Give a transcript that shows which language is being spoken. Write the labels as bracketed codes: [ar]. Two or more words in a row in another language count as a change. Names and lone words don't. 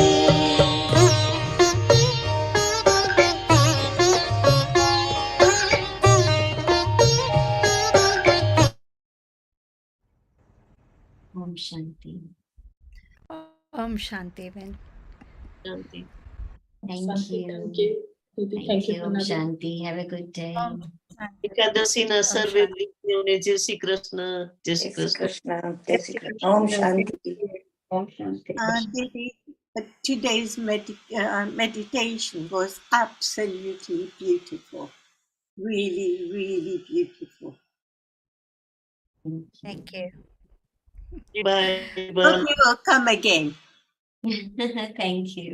[hi] ओम शांति. ओम शांति, बेन. Shanti. [en] Thank [hi] Shanti, [en] you. thank you. Didi, thank you, [hi] Om Panna. [en] Shanti. Have a good day. [gu] એકાદશીના [hi] Om [gu] સર્વે [hi] Shanti. [gu] વ્યક્તિઓને જય શ્રી કૃષ્ણ. જય શ્રી [hi] जय श्री [gu] કૃષ્ણ. [hi] कृष्णा. जय श्री कृष्णा. ओम शांति. ओम शांति. [en] Didi, today's meditation was absolutely beautiful. Really, really beautiful. Thank you. Bye bye. Hope you will come again. Thank you.